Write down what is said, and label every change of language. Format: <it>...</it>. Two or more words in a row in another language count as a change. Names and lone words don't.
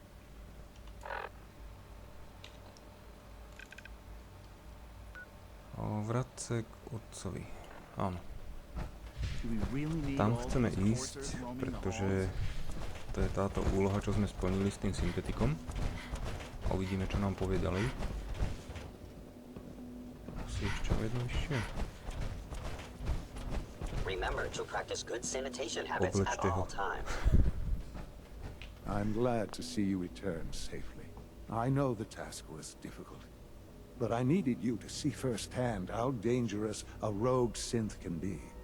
<sk>Vráť k otcovi. Áno. Tam chceme ísť, pretože to je táto úloha, čo sme splnili s tým syntetikom. A uvidíme, čo nám povie ďalej. Asi ešte jedno vyššie.</sk> <en>Remember to practice good sanitation habits at all times. I'm glad to see you return safely. I know the task was difficult, but I needed you to see firsthand how dangerous a rogue synth can be.</en>